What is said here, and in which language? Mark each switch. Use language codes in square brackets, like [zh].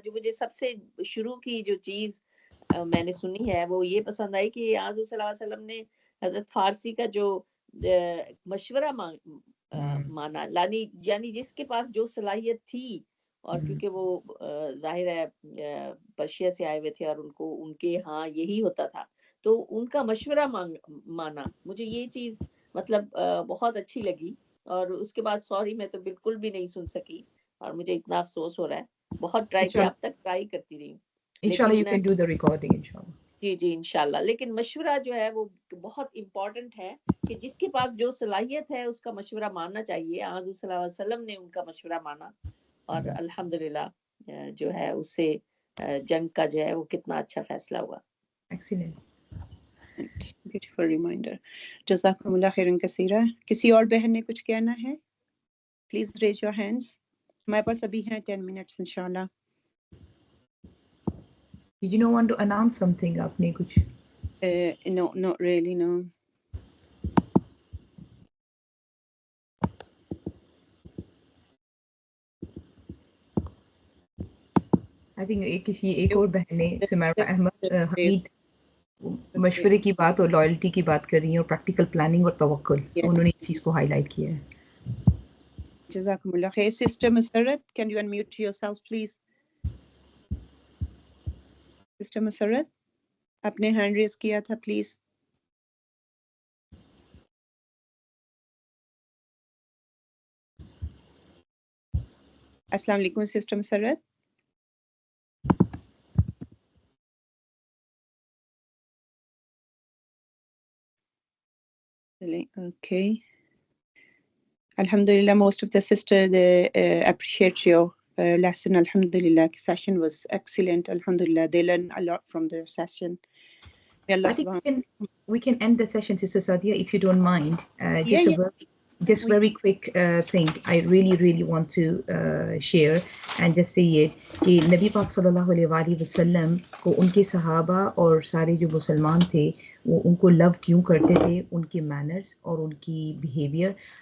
[ur] جو مجھے سب سے شروع کی جو چیز میں نے سنی ہے وہ یہ پسند آئی کہ حضور صلی اللہ علیہ وسلم نے حضرت فارسی کا جو مشورہ مانا, یعنی جس کے پاس جو صلاحیت تھی, اور کیونکہ وہ ظاہر ہے پرشیا سے آئے ہوئے تھے اور ان کو ان کے ہاں یہی ہوتا تھا, تو ان کا مشورہ مانا. مجھے یہ چیز مطلب بہت اچھی لگی, اور اس کے بعد سوری میں تو بالکل بھی نہیں سن سکی اور مجھے اتنا افسوس ہو رہا ہے. بہت ٹرائی کیا, اب تک ٹرائی کرتی رہی ہوں. [en] Inshallah you can do the recording inshallah. [ur] جی انشاءاللہ. لیکن مشورہ جو ہے وہ بہت امپورٹنٹ ہے کہ جس کے پاس جو صلاحیت ہے اس کا مشورہ ماننا چاہیے. حضور صلی اللہ علیہ وسلم نے ان کا مشورہ مانا اور الحمدللہ جو ہے اس سے جنگ کا جو ہے وہ کتنا اچھا فیصلہ ہوا. [en] Excellent. [ur] Beautiful reminder. جزاکم اللہ خیرن کثیرہ. کسی اور بہن نے کچھ کہنا ہے؟ Please raise your hands. ہمارے پاس ابھی ہیں 10 منٹس انشاءاللہ. [en] Did you not want to announce something? [ur] آپ نے کچھ [en] No, not really, no. [ur] I think ایک اور بہن نے سمیرہ احمد حمید مشورے کی بات اور لائلٹی کی بات کر رہی ہیں, اور پریکٹیکل پلاننگ اور توکل, انہوں نے اس چیز کو ہائی لائٹ کیا ہے. جزاکم اللہ خیر. [en] Sister Musarrat, can you unmute yourself please? [ur] Sister مسرت, آپ نے ہینڈ ریز کیا تھا, پلیز. السلام علیکم sister Musarrat. [en] Okay. Alhamdulillah, most of the sister they appreciate your lesson. Alhamdulillah, session was excellent. Alhamdulillah, they learn a lot from the session. I think we can end the session, Sister Sadia, if you don't mind. Just very quick thing I really want to share and just say it کہ نبی پاک صلی اللہ علیہ وسلم کو ان کے صحابہ اور سارے جو مسلمان تھے وہ ان کو لو کیوں کرتے تھے, ان کے مینرز اور ان کی بیہیویئر,